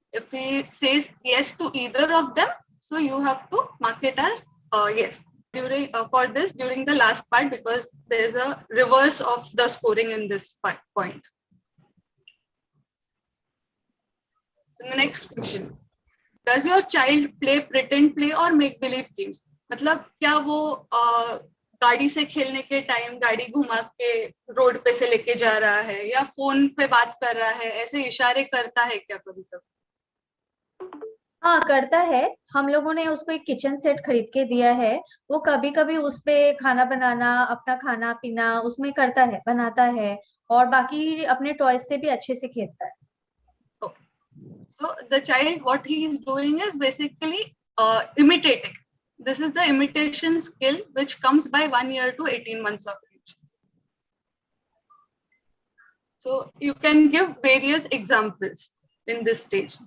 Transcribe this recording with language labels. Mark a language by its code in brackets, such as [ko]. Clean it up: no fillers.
[en] If he says yes to either of them, so you have to mark it as yes. During the last part, because there is a reverse of the scoring in this point. So the next question: does your child play pretend play or make believe games? [hi] मतलब क्या वो गाड़ी से खेलने के time गाड़ी घुमा के रोड पे से लेके जा रहा है, या फोन पे बात कर रहा है, ऐसे इशारे करता है क्या कभी कभी? हाँ, करता है. हम लोगों ने उसको एक किचन सेट खरीद के दिया है. वो कभी कभी उस पे खाना बनाना, अपना खाना पीना उसमें करता है, बनाता है, और बाकी अपने टॉयज से भी अच्छे से खेलता है. [en] Okay. So the child, what he is doing is basically imitating. This is the imitation skill which comes by 1 year to 18 months of age. So you can give various examples in this stage.